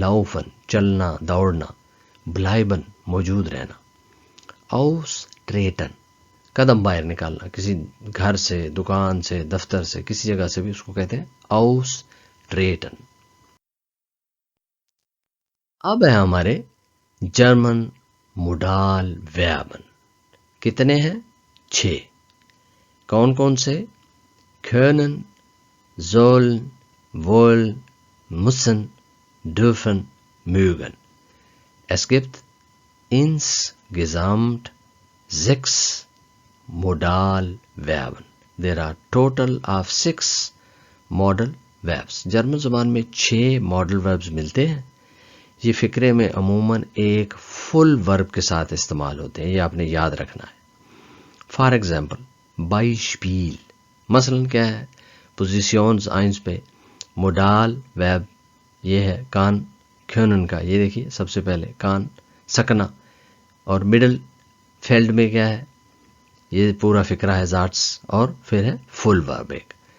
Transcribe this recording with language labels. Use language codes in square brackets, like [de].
[ur] لاؤفن چلنا دوڑنا، بلائبن موجود رہنا، اوس ٹریٹن قدم باہر نکالنا، کسی گھر سے، دکان سے، دفتر سے، کسی جگہ سے بھی اس کو کہتے ہیں اوس ٹریٹن. اب ہے ہمارے جرمن موڈال ویبن. کتنے ہیں؟ 6. کون کون سے؟ [de] können, sollen, wollen, müssen, dürfen, mögen. Es gibt insgesamt 6 modal Verben. [en] There are total of 6 modal verbs. [ur] German زبان میں 6 modal verbs ملتے ہیں. یہ فقرے میں عموماً ایک فل ورب کے ساتھ استعمال ہوتے ہیں، یہ آپ نے یاد رکھنا ہے. فار ایگزامپل Beispiel، مثلاً کیا ہے، پوزیشنز آئنس پہ موڈال ویب یہ ہے کان کھونن کا، یہ دیکھیے سب سے پہلے کان سکنا، اور مڈل فیلڈ میں کیا ہے، یہ پورا فقرہ ہے زارٹس، اور پھر ہے فل ورب ایک.